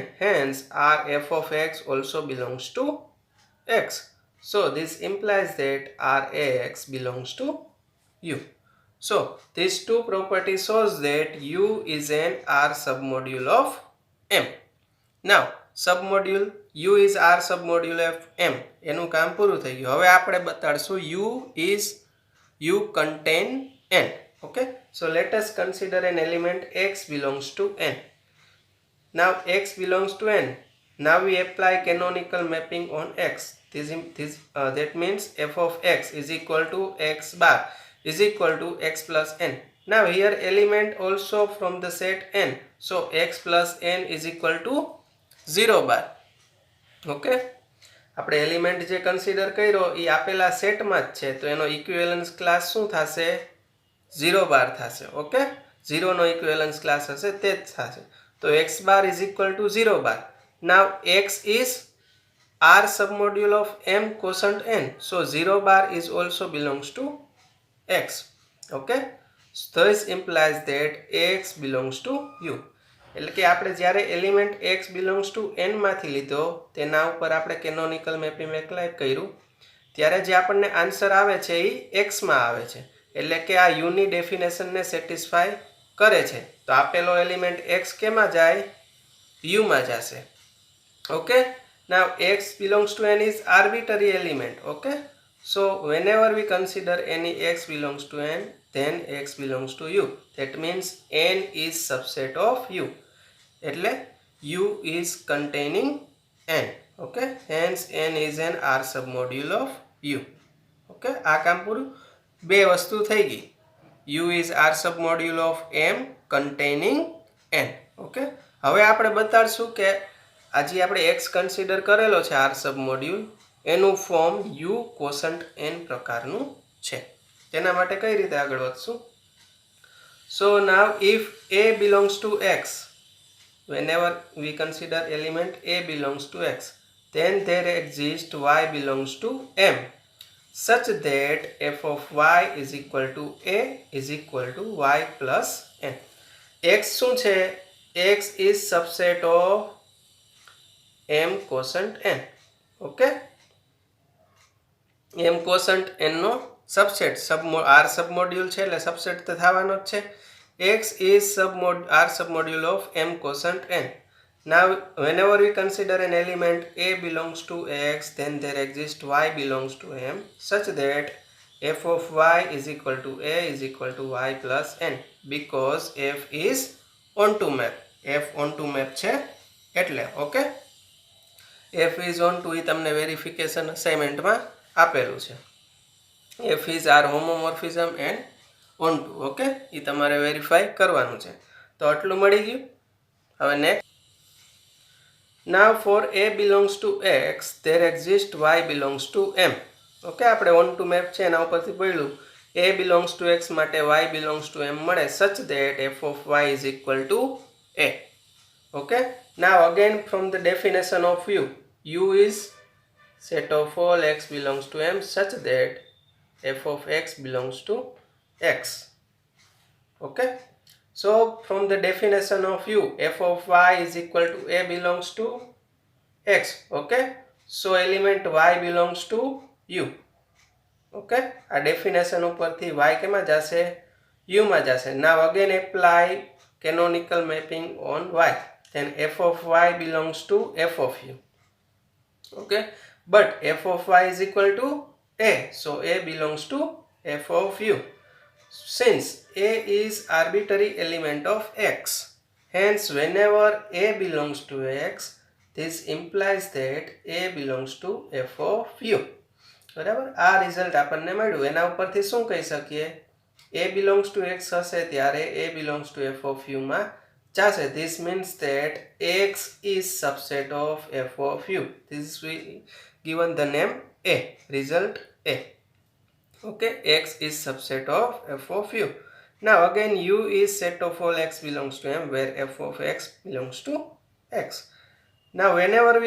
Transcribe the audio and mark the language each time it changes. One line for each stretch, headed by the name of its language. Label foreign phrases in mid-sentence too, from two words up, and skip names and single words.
English: Hence R f of x also belongs to x. So this implies that R x belongs to u. So these two properties shows that u is an R submodule of m. Now submodule u is R submodule of m.
Gujarati: એનું કામ પૂરું થઈ ગયું. હવે આપણે બતાડશું
English: u is u contain n. Okay. So let us consider an element x belongs to n. Now x belongs to n. Now we apply canonical mapping on x. That means f of x is equal to x bar is equal to x plus n. Now here element also from the set n. So x plus n is equal to 0 bar. ઓકે.
Gujarati: આપણે એલિમેન્ટ જે કન્સિડર કર્યો એ આપેલા સેટમાં જ છે, તો એનો
English: equivalence class
Gujarati: શું થશે? 0 બાર થશે. ઓકે. 0 નો
English: equivalence class
Gujarati: હશે તે જ થશે.
English: તો x bar is equal to 0 bar. now x is R submodule of m quotient n. So 0 bar is also belongs to x. Okay. So this implies that x belongs to u.
Gujarati: એટલે કે આપણે જ્યારે એલિમેન્ટ
English: x belongs to n
Gujarati: માંથી લીધો તેના ઉપર આપણે
English: canonical mapping apply
Gujarati: કર્યું ત્યારે જે આપણને આન્સર આવે છે એ x માં આવે છે એટલે કે આ u ની ડેફિનેશનને સેટિસ્ફાય કરે છે તો આપેલો એલિમેન્ટ x કેમાં જાય u માં જશે
English: okay now x belongs to n is arbitrary element okay so whenever we consider any x belongs to n then x belongs to u that means n is subset of u એટલે u is containing n okay hence n is an r submodule of u okay
Gujarati: આ કામ પૂરું બે વસ્તુ થઈ ગઈ
English: u is r submodule of m containing n okay
Gujarati: હવે આપણે બતાડશું કે આજે આપણે x કન્સિડર કરેલો છે r સબમોડ્યુલ એનું ફોર્મ
English: u quotient n
Gujarati: પ્રકારનું છે તેના માટે કઈ રીતે આગળ વધશું
English: so now if a belongs to x whenever we consider element a belongs to x then there exists y belongs to m such that f of y is equal to a is equal to y plus n x
Gujarati: શું છે
English: x is subset of m quotient n okay m quotient n નો subset r submodule
Gujarati: છે એટલે
English: subset
Gujarati: તો થવાનો જ છે
English: x is r submodule of m quotient n now whenever we consider an element a belongs to x then there exists y belongs to m such that f of y is equal to a is equal to y plus n because f is onto map f onto map
Gujarati: છે એટલે
English: okay f is onto
Gujarati: એ તમને
English: verification assignment
Gujarati: આપેલું છે
English: f is r homomorphism and onto okay
Gujarati: એ તમારે વેરીફાઈ કરવાનું છે તો આટલું મળી ગયું હવે નેક્સ્ટ
English: now for a belongs to x there exists y belongs to m ઓકે આપણે on to map
Gujarati: છે એના ઉપરથી પડ્યું
English: a belongs to x માટે y belongs to m મળે such that f of y is equal to a okay now again from the definition of u is set of all x belongs to m such that f of x belongs to x okay so from the definition of f of y is equal to a belongs to x okay so element y belongs to u okay આ definition
Gujarati: ઉપરથી y કેમાં જશે u માં જશે
English: now again apply canonical mapping on y then f of y belongs to f of u okay but f of y is equal to a so a belongs to f of u since a is arbitrary element of x hence whenever a belongs to x this implies that a belongs to f of u
Gujarati: બરાબર આ રિઝલ્ટ આપણને મળ્યું એના ઉપરથી શું કહી શકીએ
English: a belongs to x
Gujarati: હશે ત્યારે
English: a belongs to f of u
Gujarati: માં જશે
English: this means that x is subset of f of u this is given the name a result a okay x is subset of f of u now again u is set of all x belongs to m where f of x belongs to x now whenever we